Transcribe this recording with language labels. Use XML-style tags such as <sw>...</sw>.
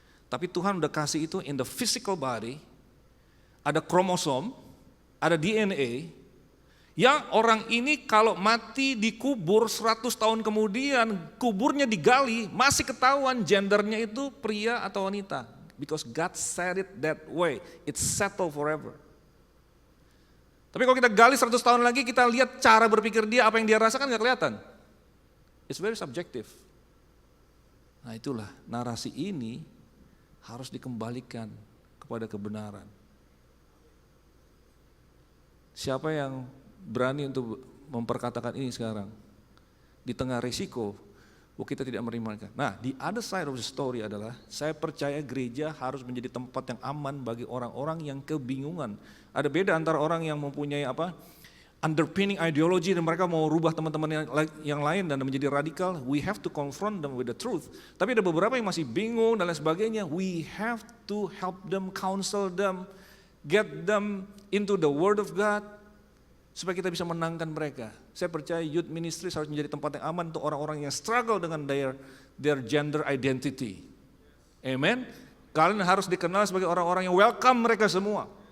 <id>Tapi Tuhan udah kasih itu</id> <en>in the physical body,</en> <id>ada kromosom, ada DNA, yang orang ini kalau mati dikubur 100 tahun kemudian, kuburnya digali, masih ketahuan gendernya itu pria atau wanita.</id> <en>Because God said it that way, it's settled forever.</en> <id>Tapi kalau kita gali 100 tahun lagi, kita lihat cara berpikir dia, apa yang dia rasakan gak kelihatan.</id> <en>It's very subjective.</en> <id>Nah itulah, narasi ini harus dikembalikan kepada kebenaran. Siapa yang berani untuk memperkatakan ini sekarang? Di tengah risiko, kita tidak menerima. Nah,</id> <en>the other side of the story</en> <id>adalah, saya percaya gereja harus menjadi tempat yang aman bagi orang-orang yang kebingungan. Ada beda antara orang yang mempunyai underpinning ideologi dan mereka mau rubah teman-teman yang lain dan menjadi radikal.</id> <en>We have to confront them with the truth.</en> <id>Tapi ada beberapa yang masih bingung dan lain sebagainya.</id> <en>We have to help them, counsel them, get them into the word of God,</en> <id>supaya kita bisa menangkan mereka. Saya percaya youth ministry harus menjadi tempat yang aman untuk orang-orang yang struggle dengan</id> <en>their gender identity.</en> <id>Amen. Kalian harus dikenal sebagai orang-orang yang welcome mereka semua.</id>